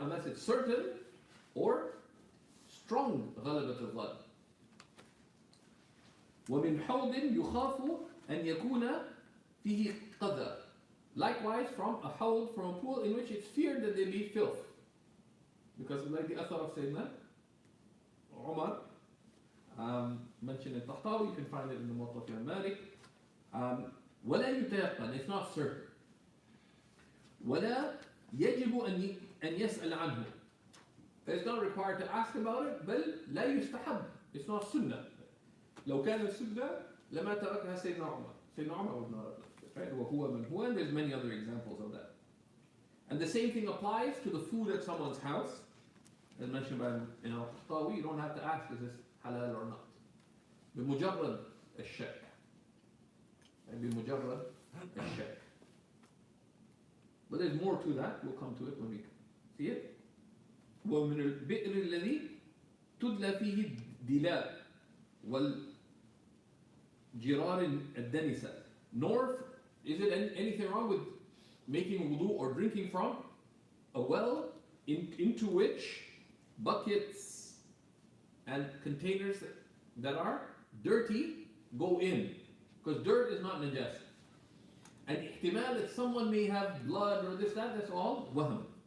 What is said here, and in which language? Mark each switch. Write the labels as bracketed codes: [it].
[en] Unless it's certain or strong غلبة الظن. [ar] ومن حوض يخاف أن يكون فيه قذى. [en] Likewise from a hawd, from a pool in which it's feared that there be filth. Because like the athar of Sayyidina Umar, mentioned in Tahtawi, you can find it in the Muwatta of Malik. [ar] ولا يتيقن, [en] it's not certain. [ar] ولا يجب أن يسأل عنه. [en] It's not required to ask about it, [ar] بل لا يستحب. [en] It's not sunnah. [ar] لو كان السنة لما تركها سيدنا عمر. [en] سيدنا عمر would not have left it, right? [ar] وهو من هو, [en] and there's many other examples of that. And the same thing applies to the food at someone's house. As mentioned by al-Tahtawi, you don't have to ask, is this halal or not? [ar] بمجرد الشك. بمجرد الشك. [en] But there's more to that. We'll come to it when we see it. [ar] ومن البئر الذي تدلى فيه الدلاء والجرار الدنسة. [en] Nor is it anything wrong with making wudu or drinking from a well into which buckets and containers that are dirty go in. Because dirt is not najas. And ihtimal that someone may have blood or this, that's all wahm.